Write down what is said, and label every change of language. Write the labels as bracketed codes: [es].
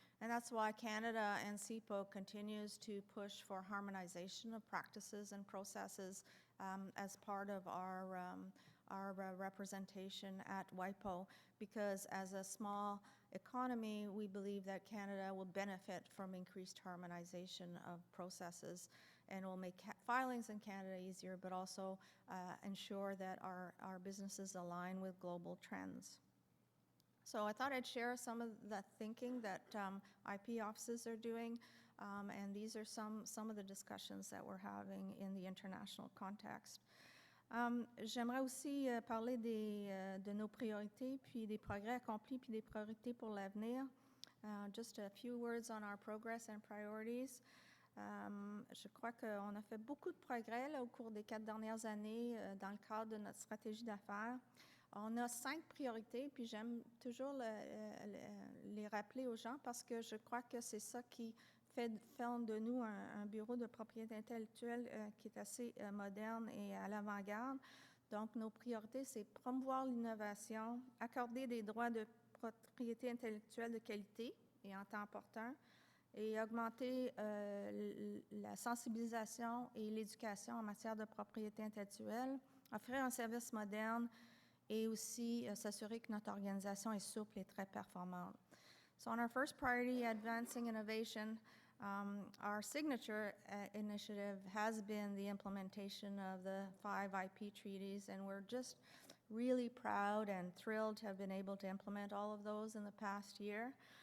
[en] And that's why Canada and CIPO continues to push for harmonization of practices and processes as part of our representation at WIPO, because as a small economy, we believe that Canada will benefit from increased harmonization of processes and will make filings in Canada easier, but also ensure that our businesses align with global trends. So I thought I'd share some of the thinking that IP offices are doing, and these are some of the discussions that we're having in the international context. [fr] J'aimerais aussi parler de nos priorités, puis des progrès accomplis, puis des priorités pour l'avenir. [en] Just a few words on our progress and priorities. [fr] Je crois qu'on a fait beaucoup de progrès là, au cours des 4 dernières années dans le cadre de notre stratégie d'affaires. On a 5 priorités, puis j'aime toujours les rappeler aux gens parce que je crois que c'est ça qui fait de nous un bureau de propriété intellectuelle qui est assez moderne et à l'avant-garde. Donc, nos priorités, c'est promouvoir l'innovation, accorder des droits de propriété intellectuelle de qualité et en temps opportun, et augmenter la sensibilisation et l'éducation en matière de propriété intellectuelle, offrir un service moderne et aussi s'assurer que notre organisation est souple et très performante. [en] So on our first priority, advancing innovation, our signature initiative has been the implementation of the 5 IP treaties, and we're just really proud and thrilled to have been able to implement all of those in the past year.